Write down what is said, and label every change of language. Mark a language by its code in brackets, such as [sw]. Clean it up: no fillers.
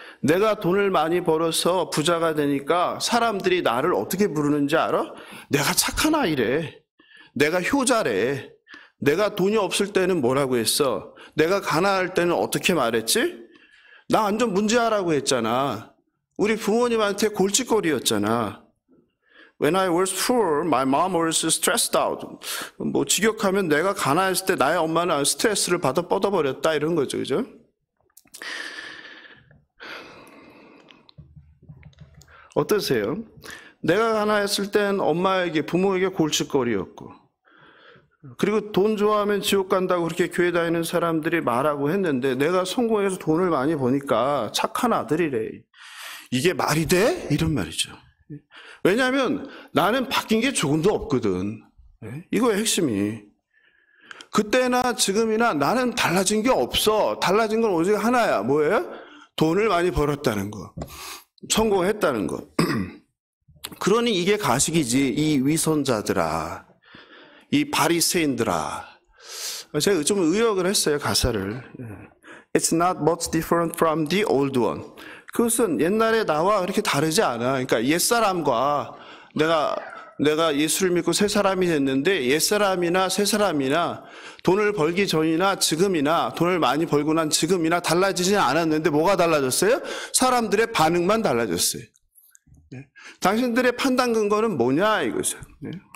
[ko] 내가 돈을 많이 벌어서 부자가 되니까 사람들이 나를 어떻게 부르는지 알아? 내가 착한 아이래. 내가 효자래. 내가 돈이 없을 때는 뭐라고 했어? 내가 가난할 때는 어떻게 말했지? 나 완전 문제아라고 했잖아. 우리 부모님한테 골칫거리였잖아. [en] When I was poor, my mom was stressed out. [ko] 직역하면 내가 가난했을 때 나의 엄마는 스트레스를 받아 뻗어버렸다 이런 거죠. 그죠? 어떠세요? 내가 가난했을 땐 엄마에게, 부모에게 골칫거리였고, 그리고 돈 좋아하면 지옥 간다고 그렇게 교회 다니는 사람들이 말하고 했는데 내가 성공해서 돈을 많이 버니까 착한 아들이래. 이게 말이 돼? 이런 말이죠. 왜냐하면 나는 바뀐 게 조금도 없거든. 이거의 핵심이. 그때나 지금이나 나는 달라진 게 없어. 달라진 건 오직 하나야. 뭐예요? 돈을 많이 벌었다는 거. 성공했다는 거. 그러니 이게 가식이지. 이 위선자들아. 이 바리새인들아. 제가 좀 의역을 했어요. 가사를. [en] It's not much different from the old one. [ko] 그것은 옛날에 나와 그렇게 다르지 않아. 그러니까 옛사람과 내가 예수를 믿고 새 사람이 됐는데 옛사람이나 새 사람이나 돈을 벌기 전이나 지금이나 돈을 많이 벌고 난 지금이나 달라지진 않았는데 뭐가 달라졌어요? 사람들의 반응만 달라졌어요. 네. 당신들의 판단 근거는 뭐냐 이거죠. 네.